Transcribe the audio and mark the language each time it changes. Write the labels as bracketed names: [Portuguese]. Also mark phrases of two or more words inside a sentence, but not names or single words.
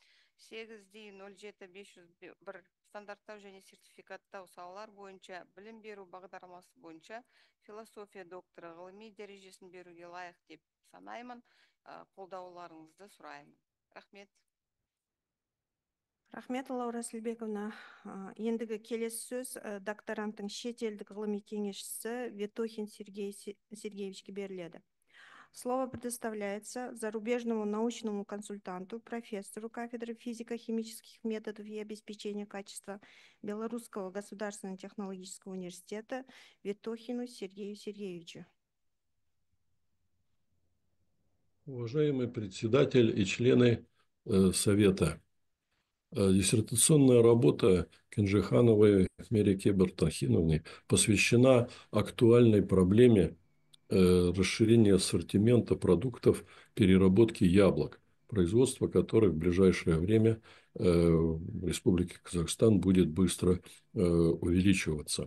[Kazakh] 8D-07-501 стандарттау және сертификаттау салалар бойынша білім беру бағдарламасы бойынша философия докторы ғылыми дәрежесін беруге лайық деп санаймын. Қолдауларыңызды сұраймын. Рахмет. Рахмет, Лаура Асылбековна. Ендігі келесі сөз докторанттың шетелдік ғылыми кеңесшісі Ветохин Сергей Сергеевичке беріледі. [Russian] Слово предоставляется зарубежному научному консультанту, профессору кафедры физико-химических методов и обеспечения качества Белорусского государственного технологического университета Ветохину Сергею Сергеевичу. Уважаемый председатель и члены Совета, диссертационная работа Кенжехановой Мереке Батырхановны посвящена актуальной проблеме расширения ассортимента продуктов переработки яблок, производство которых в ближайшее время в Республике Казахстан будет быстро увеличиваться.